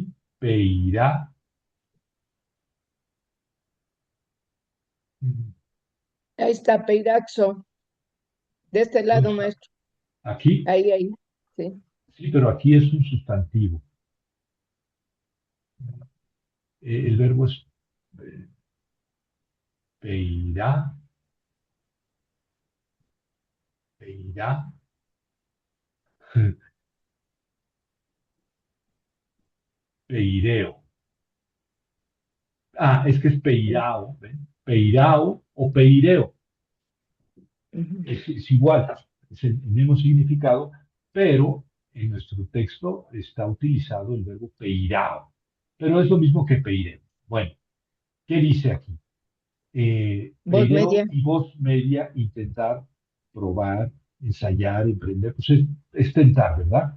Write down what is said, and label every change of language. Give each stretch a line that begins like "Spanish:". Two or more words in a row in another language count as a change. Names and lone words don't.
Spanish: Peirá. mm, Ahí está, peiraxo. De este ¿Dónde lado, está? maestro. Aquí, Ahí. Sí. sí, pero aquí es un sustantivo. El verbo es eh, peirá, peirá, peireo. Ah, es que es peirao, ¿ven? Peirao o peireo. Ujú. Es igual, es el mismo significado, pero en nuestro texto está utilizado el verbo peirao. Pero es lo mismo que peireo. Bueno, ¿qué dice aquí? Voz Peireo media. y voz media, intentar, probar, ensayar, emprender, pues es tentar, ¿verdad?